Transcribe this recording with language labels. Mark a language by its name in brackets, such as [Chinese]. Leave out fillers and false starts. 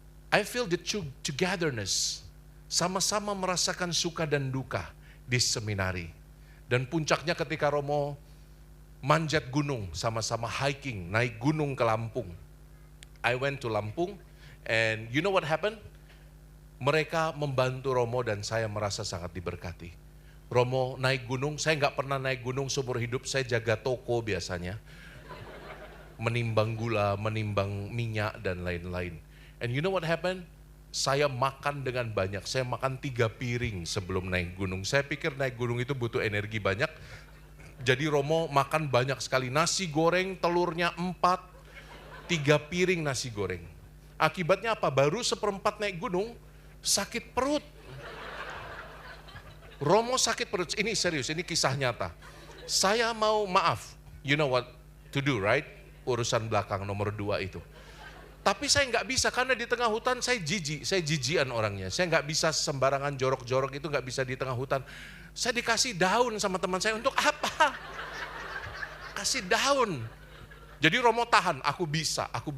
[English] I feel the togetherness, [Indonesian] sama-sama merasakan suka dan duka di seminari. Dan puncaknya ketika Romo manjat gunung, sama-sama hiking, naik gunung ke Lampung. [English] I went to Lampung, and you know what happened? [Indonesian] Mereka membantu Romo dan saya merasa sangat diberkati. Romo naik gunung, saya nggak pernah naik gunung seumur hidup, saya jaga toko biasanya. Menimbang gula, menimbang minyak, dan lain-lain. [English] And you know what happened? [Indonesian] Saya makan dengan banyak, saya makan 3 piring sebelum naik gunung. Saya pikir naik gunung itu butuh energi banyak. Jadi Romo makan banyak sekali, nasi goreng telurnya 4, 3 piring nasi goreng. Akibatnya apa? Baru 1/4 naik gunung, sakit perut. Romo sakit perut, ini serius, ini kisah nyata. Saya mau maaf, [English] you know what to do, right? [Indonesian] Urusan belakang nomor 2 itu. Tapi saya nggak bisa, karena di tengah hutan saya jijian orangnya. Saya nggak bisa sembarangan jorok-jorok itu, nggak bisa di tengah hutan. Saya dikasih daun sama teman saya, untuk apa? Kasih daun. Jadi Romo tahan, aku bisa.